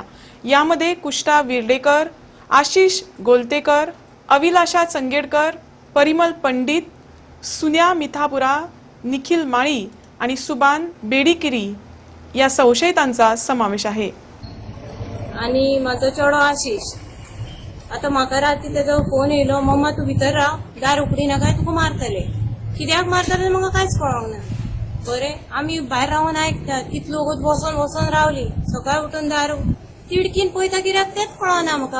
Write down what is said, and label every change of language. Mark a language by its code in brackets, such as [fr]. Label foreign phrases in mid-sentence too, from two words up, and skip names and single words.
[mr] यामध्ये कुष्टा विर्डेकर, आशिष गोलतेकर, अविलाशा चंगेडकर, परिमल पंडित, सुन्या मिथापुरा, निखिल माळी आणि सुबान बेडीकिरी या संशयितांचा समावेश आहे. [kok] आणि माझो चेडो आशिष आता म्हाका राती तेजो फोन येयलो, मम्मा तू भितर राव, दार उगडी नाका, तुका मारतले. कित्याक मारतले म्हाका कांयच कळोंक ना. बरें आमी भायर रावन आयकतात, कितलो वगत बसून रावली. सकाळी उठून दार तिडकीन पळयता कित्याक तेंच कळना म्हाका.